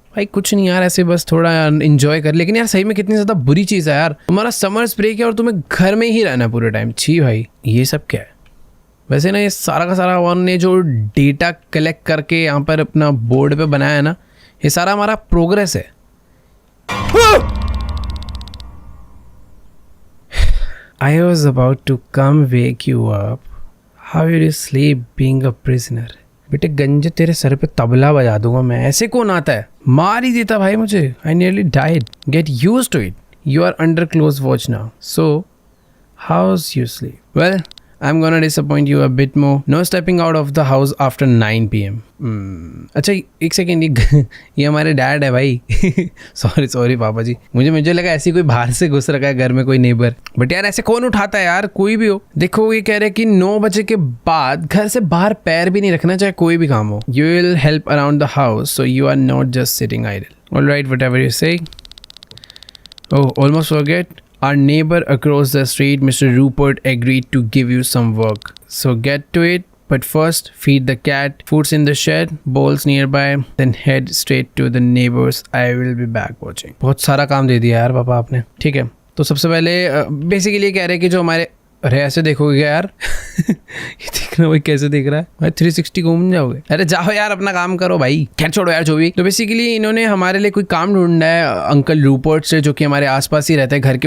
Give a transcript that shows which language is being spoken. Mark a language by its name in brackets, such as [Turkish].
[Hindi] भाई कुछ नहीं यार, ऐसे बस थोड़ा एंजॉय कर। लेकिन यार सही में कितनी ज़्यादा बुरी चीज़ है यार, तुम्हारा समर्स ब्रेक है और तुम्हें घर में ही रहना पूरे टाइम। छी भाई, ये सब क्या है? वैसे ना ये सारा का सारा वन ने जो डेटा कलेक्ट करके यहाँ पर अपना बोर्ड पे बनाया है ना, ये सारा हमारा प्रोग्रेस है। [English] I was about to come wake you up. How did you sleep being a prisoner? [Hindi] बेटे गंजे तेरे सर पे तबला बजा दूंगा मैं। ऐसे कौन आता है? मार ही देता भाई मुझे। [English] I nearly died. Get used to it. You are under close watch now. So, how's your sleep? Well, I'm gonna disappoint you a bit more. No stepping out of the house after 9 PM. [Hindi] अच्छा एक second, ये हमारे dad है भाई। Sorry पापा जी, मुझे लगा ऐसी कोई बाहर से घुस रखा है घर में कोई नेबर। बट यार ऐसे कौन उठाता है यार, कोई भी हो। देखो ये कह रहे हैं कि 9 बजे के बाद घर से बाहर पैर भी नहीं रखना, चाहे कोई भी काम हो। [English] You will help around the house, so you are not just sitting idle. Alright, whatever you say. Oh, almost forget. Our neighbor across the street, Mr. Rupert, agreed to give you some work. So get to it. But first, feed the cat. Food's in the shed. Bowls nearby. Then head straight to the neighbors. I will be back watching. [Hindi] बहुत सारा काम दे दिया यार पापा आपने। ठीक है, तो सबसे पहले बेसिकली कह रहे हैं कि जो हमारे, अरे ऐसे देखोगे यार। ये देखना भाई कैसे देख रहा है भाई, 360 घूम जाओगे। अरे जाओ यार अपना काम करो भाई, खैर छोड़ो यार जो भी। तो बेसिकली इन्होंने हमारे लिए कोई काम ढूंढा है अंकल रूपर्ट से, जो कि हमारे आसपास ही रहते हैं घर के।